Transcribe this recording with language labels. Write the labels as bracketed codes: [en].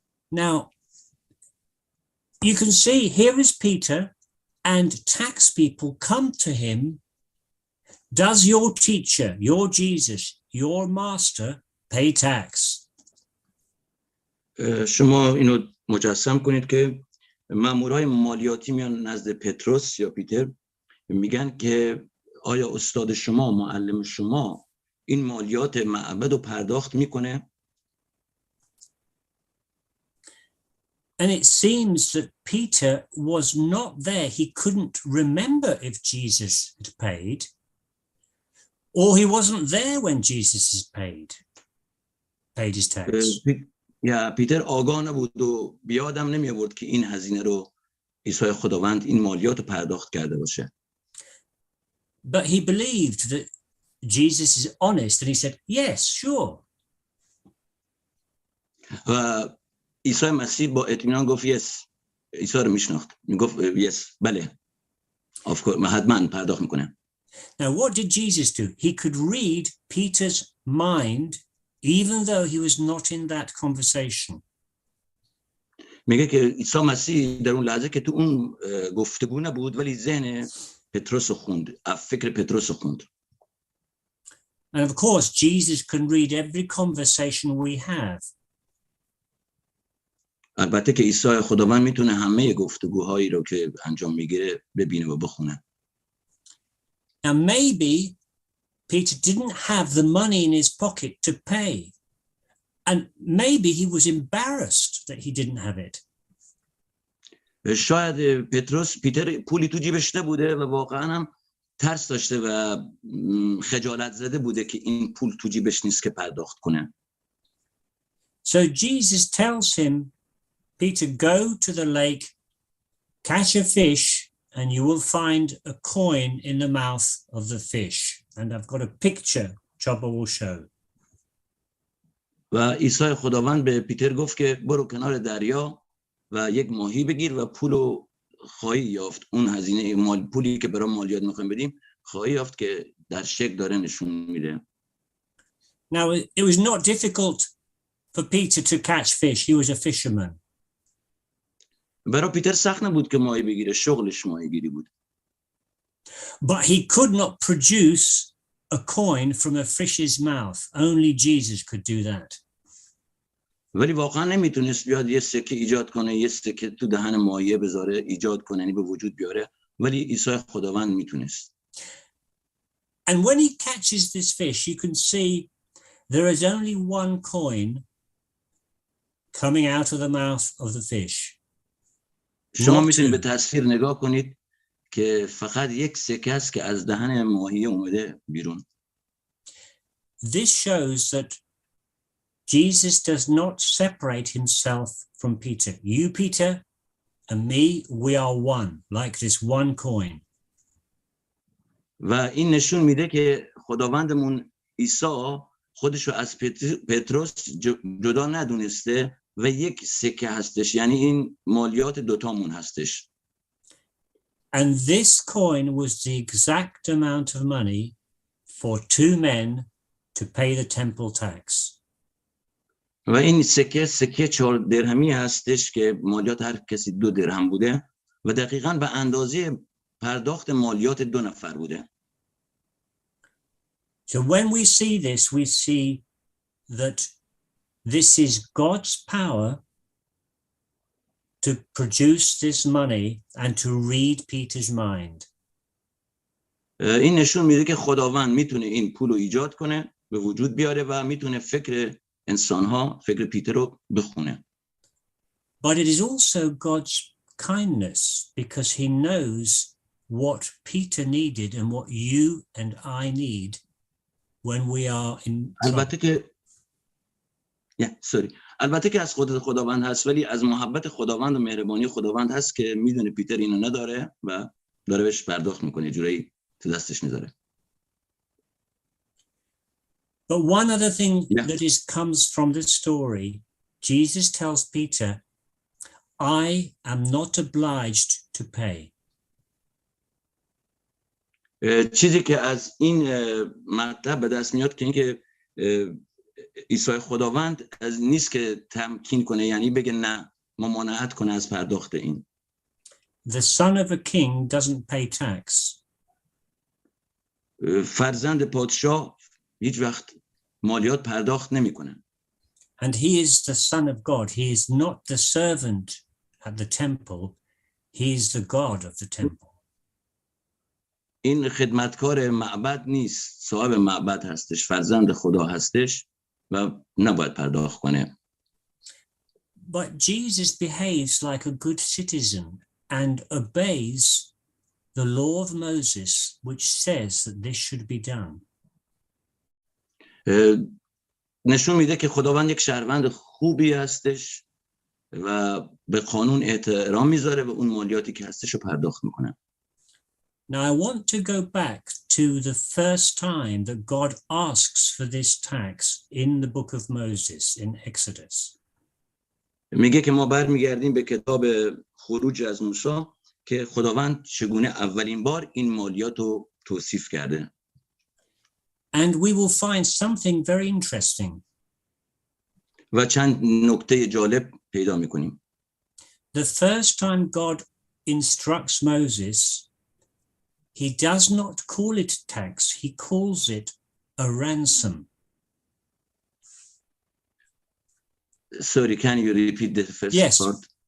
[en] Now, you can see here is Peter, and tax people come to him. Does your teacher, your Jesus, your master pay tax? [fa] شما اینو مجسم کنید که مامورای مالیاتی میان نزد پتروس یا پیتر، میگن که آیا استاد شما، معلم شما این مالیات معبد رو پرداخت میکنه؟ [en] And it seems that Peter was not there. He couldn't remember if Jesus had paid, or he wasn't there when Jesus is paid his tax. [fa] یا پیتر آگاه نبود و بیادم نمی آورد که این هزینه رو عیسی خداوند این مالیات رو پرداخت کرده باشه. [en] But he believed that Jesus is honest, and he said, yes, sure. [fa] و عیسی مسیح با اطمینان گفت یس. عیسی رو میشناخت، میگفت یس، بله، حتما پرداخت میکنه. [en] Now what did Jesus do? He could read Peter's mind even though he was not in that conversation. [fa] میگه که عیسی مسیح در اون لحظه که تو اون گفتگو نبود ولی ذهن پتروس رو خوند، فکر پتروس رو خوند. [en] And of course Jesus can read every conversation we have. [fa] البته که عیسی خداوند میتونه همه گفتگوهایی رو که انجام میگیره ببینه و بخونه. [en] Now maybe Peter didn't have the money in his pocket to pay, and maybe he was embarrassed that he didn't have it. [fa] شاید پیتر پولی تو جیبش نبوده و واقعا هم ترس داشته و خجالت زده بوده که این پول تو جیبش نیست که پرداخت کنه. [en] So Jesus tells him, Peter, go to the lake, catch a fish, and you will find a coin in the mouth of the fish. And I've got a picture Chaba will show. [fa] و عیسی خداوند به پیتر گفت که برو کنار دریا و یک ماهی بگیر و پولو خواهی یافت. اون هزینه پولی که برای مالیات میخوایم بدیم خواهی یافت که در شکل داره نشون میده. [en] Now it was not difficult for Peter to catch fish. He was a fisherman. [fa] برای پیتر سخت نبود که ماهی بگیره، شغلش ماهیگیری بود. [en] But he could not produce a coin from a fish's mouth. Only Jesus could do that. [fa] ولی واقعا نمیتونست بیاد یه سکه ایجاد کنه، یه سکه تو دهن ماهی بذاره، ایجاد کنه، یعنی به وجود بیاره، ولی عیسی خداوند میتونست. [en] And when he catches this fish, you can see there is only one coin coming out of the mouth of the fish. [fa] شما میتونید به تصویر نگاه کنید که فقط یک سکه است که از دهن ماهی اومده بیرون. [en] This shows that Jesus does not separate himself from Peter. You, Peter, and me, we are one, like this one coin. [fa] و این نشون میده که خداوندمون عیسی خودش رو از پتروس جدا ندونسته و یک سکه هستش، یعنی این مالیات دوتامون هستش. [en] And this coin was the exact amount of money for 2 men to pay the temple tax. [fa] و این سکه 4 درهمی هستش که مالیات هر کسی 2 درهم بوده و دقیقاً به اندازه پرداخت مالیات 2 نفر بوده. [en] So when we see this, we see that this is God's power to produce this money and to read Peter's mind. [fa] این نشون میده که خداوند میتونه این پول رو ایجاد کنه، به وجود بیاره و میتونه فکر انسانها، فکر پیتر رو بخونه. [en] But it is also God's kindness because he knows what Peter needed and what you and I need when we are in trouble. [fa] البته که از خداوند هست، ولی از محبت خداوند و مهربانی خداوند هست که میدونه پیتر اینو نداره و داره بهش پرداخت میکنه، جورایی تو دستش میذاره. [en] But one other thing that comes from this story, Jesus tells Peter, I am not obliged to pay. [fa] چیزی که از این مطلب به دست میاد که اینکه عیسی خداوند از نیست که تمکین کنه، یعنی بگه نه، ممانعت کنه از پرداخت این. [en] The son of a king doesn't pay tax. [fa] فرزند پادشاه هیچ وقت مالیات پرداخت نمیکنه. [en] And he is the son of God. He is not the servant at the temple. He is the God of the temple. [fa] این خدمتکار معبد نیست، صاحب معبد هستش، فرزند خدا هستش و نباید پرداخت کنه. [en] But Jesus behaves like a good citizen and obeys the law of Moses, which says that this should be done. [fa] نشون میده که خداوند یک شهروند خوبی هستش و به قانون احترام میذاره و اون مالیاتی که هستش رو پرداخت میکنه. [en] Now I want to go back to the first time that God asks for this tax in the book of Moses in Exodus. [fa] میگه که ما برمیگردیم به کتاب خروج از موسی که خداوند چگونه اولین بار این مالیات رو توصیف کرده. [en] And we will find something very interesting. [fa] و چند نکته جالب پیدا میکنیم. [en] The first time God instructs Moses, he does not call it tax, he calls it a ransom. Sorry, can you repeat the first part?